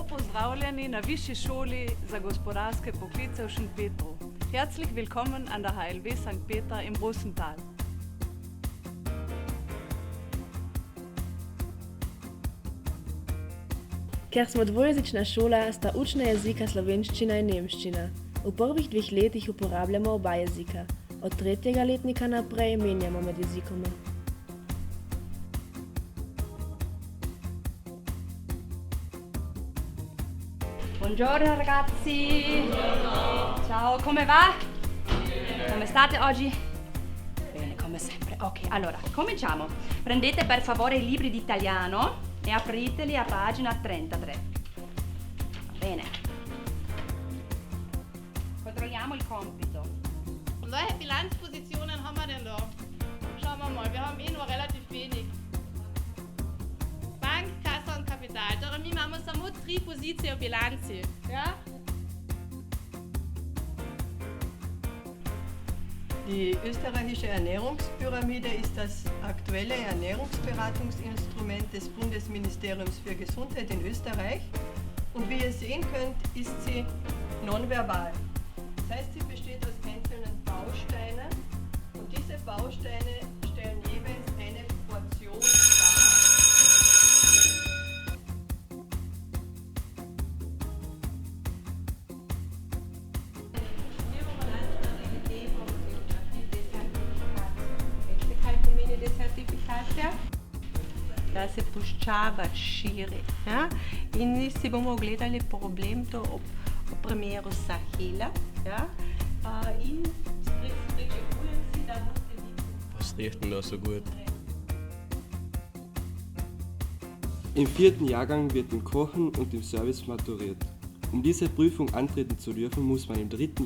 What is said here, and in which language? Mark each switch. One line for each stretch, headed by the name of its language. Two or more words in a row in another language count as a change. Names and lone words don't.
Slovenian: Pozdravljeni na Višji šoli za gospodarske poklice v Šentpetru.
German: Herzlich willkommen an der HLW St. Peter im Rosental.
Slovenian: Ker smo dvojezična šola, sta učna jezika slovenščina in nemščina. V prvih 2 letih uporabljamo oba jezika. Od 3. letnika naprej menjamo med jezikoma.
Italian: Buongiorno ragazzi! Buongiorno! Ciao, come va? Come state oggi? Bene, come sempre. Ok, allora, cominciamo. Prendete per favore i libri di italiano e apriteli a pagina 33. Va bene. Kontrolliamo il compito.
German: Und welche Bilanzpositionen haben wir denn da? Schauen wir mal, wir haben nur relativ wenig. Bank, Kassa und Kapital.
Slovenian: Darum imamo samo 3 pozicije v bilanci. Ja?
German: Die österreichische Ernährungspyramide ist das aktuelle Ernährungsberatungsinstrument des Bundesministeriums für Gesundheit in Österreich. Und wie ihr sehen könnt, ist sie nonverbal. Das heißt, sie besteht aus einzelnen Bausteinen und diese Bausteine stellen jeweils eine Portion dar.
Slovenian: Da se puščava širi. Ja? In si bomo ogledali problem to ob primeru Sahela. Ja? In pričakujem si, da boste vi.
German: Was riecht denn da so gut? Im 4. Jahrgang wird im Kochen und im Service maturiert. Um diese Prüfung antreten zu dürfen, muss man im 3.